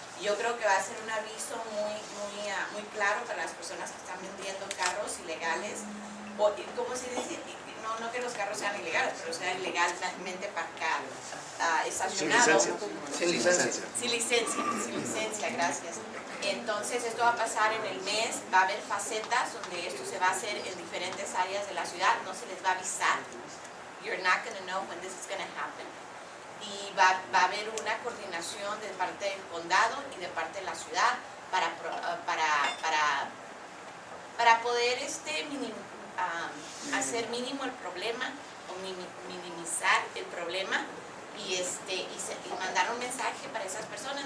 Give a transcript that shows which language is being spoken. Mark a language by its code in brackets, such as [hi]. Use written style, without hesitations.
[es] Yo creo que va a ser un aviso muy claro para las personas que están vendiendo carros ilegales, o como se dice, no que los carros sean ilegales, pero sean ilegalmente parcados, estacionados. Sin licencia. Sin licencia, gracias. Entonces esto va a pasar en el mes, va a haber facetas donde esto se va a hacer en diferentes áreas de la ciudad, no se les va a avisar. [en] You're not going to know when this is going to happen. [es] Y va a haber una coordinación de parte del condado y de parte de la ciudad para poder hacer mínimo el problema o minimizar el problema y mandar un mensaje para esas personas.